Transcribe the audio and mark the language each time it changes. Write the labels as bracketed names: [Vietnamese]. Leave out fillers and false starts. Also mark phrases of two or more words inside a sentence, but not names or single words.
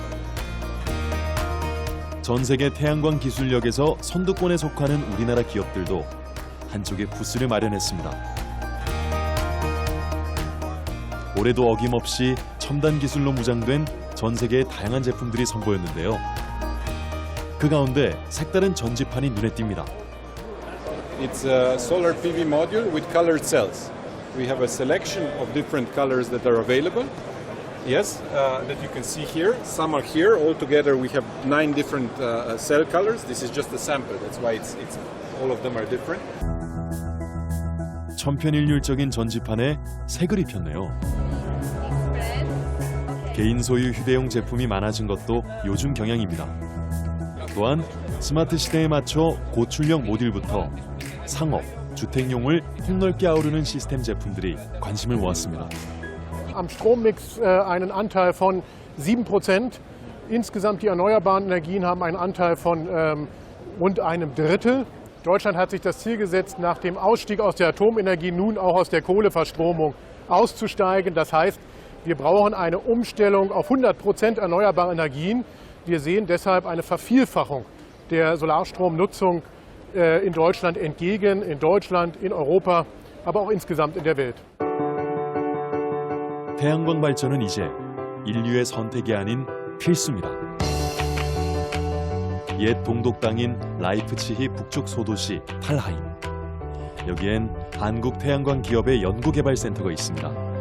[Korean] 전 세계 태양광 기술력에서 선두권에 속하는 우리나라 기업들도 한쪽에 부스를 마련했습니다. 올해도 어김없이 첨단 기술로 무장된 전 세계의 다양한 제품들이 선보였는데요. 그 가운데 색다른 전지판이 눈에 띕니다. [English] It's a solar PV module with colored cells. We have a selection of different colors that are available. Yes, that you can see here. Some are here. All together we have 9 different cell colors. This is just a sample. That's why it's all of them are different. [Korean] 천편일률적인 전지판에 색을 입혔네요. 개인 소유 휴대용 제품이 많아진 것도 요즘 경향입니다. 또한 스마트 시대에 맞춰 고출력 모듈부터 상업, 주택용을 폭넓게 아우르는 시스템 제품들이 관심을 모았습니다. [German] Am Strommix einen Anteil von 7%. Insgesamt die erneuerbaren Energien haben einen Anteil von rund einem Drittel. Deutschland hat sich das Ziel gesetzt, nach dem Ausstieg aus der Atomenergie nun auch aus der Kohleverstromung auszusteigen. Das heißt, Wir brauchen eine Umstellung auf 100% erneuerbare Energien. Wir sehen deshalb eine Vervielfachung der Solarstromnutzung in Deutschland entgegen, in Deutschland, in Europa, aber auch insgesamt in der Welt. [Korean] 태양광 발전은 이제 인류의 선택이 아닌 필수입니다. 옛 동독 땅인 라이프치히 북쪽 소도시 탈하임. 여기엔 한국 태양광 기업의 연구개발센터가 있습니다.